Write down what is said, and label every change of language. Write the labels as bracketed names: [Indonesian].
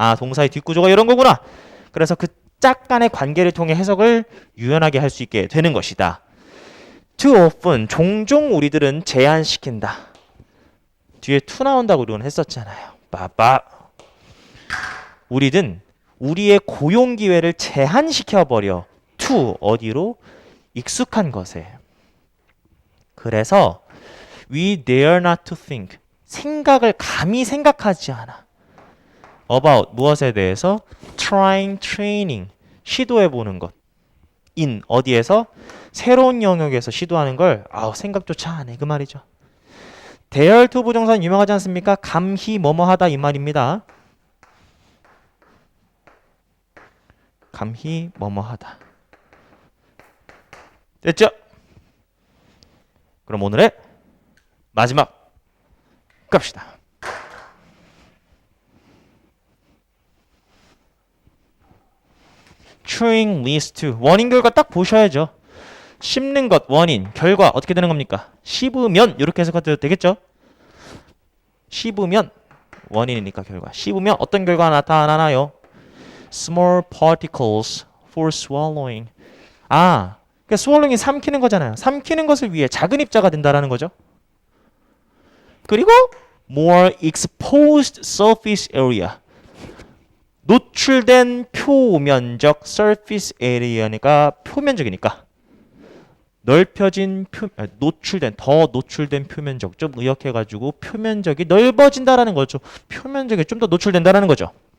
[Korean] 동사의 뒷구조가 이런 거구나. 그래서 그 짝간의 관계를 통해 해석을 유연하게 할 수 있게 되는 것이다. Too often, 종종 우리들은 제한시킨다. 뒤에 to 나온다고 우리는 했었잖아요. 우리는 우리의 고용 기회를 제한시켜버려. to, 어디로? 익숙한 것에. [English] 그래서 we dare not to think. [Korean] 생각을 감히 생각하지 않아. about, 무엇에 대해서? trying, training, 시도해보는 것. in, 어디에서? 새로운 영역에서 시도하는 걸 생각조차 안 해. 그 말이죠. dare to 부정사는 유명하지 않습니까? 감히 뭐뭐하다 이 말입니다. 감히 뭐뭐하다. 됐죠? 그럼 오늘의 마지막 갑시다. chewing leads to 원인 결과 딱 보셔야죠. 씹는 것 원인 결과 어떻게 되는 겁니까? 씹으면 이렇게 해석해도 되겠죠? 씹으면 원인이니까 결과. 씹으면 어떤 결과가 나타나나요? [English] Small particles for swallowing. [Korean] 아, 그러니까 swallowing이 삼키는 거잖아요. 삼키는 것을 위해 작은 입자가 된다라는 거죠. [English] 그리고 more exposed surface area. [Korean] 노출된 표면적 surface area니까 표면적이니까 넓혀진 더 노출된 표면적 좀 의역해가지고 표면적이 넓어진다라는 거죠. 표면적이 좀 더 노출된다라는 거죠.